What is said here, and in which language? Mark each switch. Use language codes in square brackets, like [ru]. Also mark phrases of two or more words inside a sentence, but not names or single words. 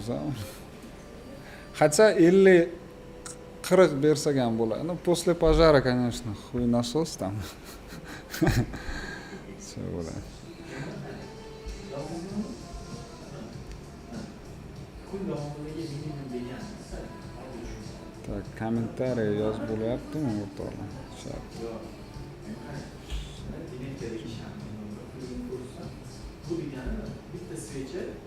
[uz] Хотя 50-40 bersak ham bo'ladi. [ru] Ну, после пожара, конечно, хуй насос там. [uz] Все bo'ladi. Так, kommentariy yozib bo'lyaptimi o'rtoqlar? Bu degani bitta svecha.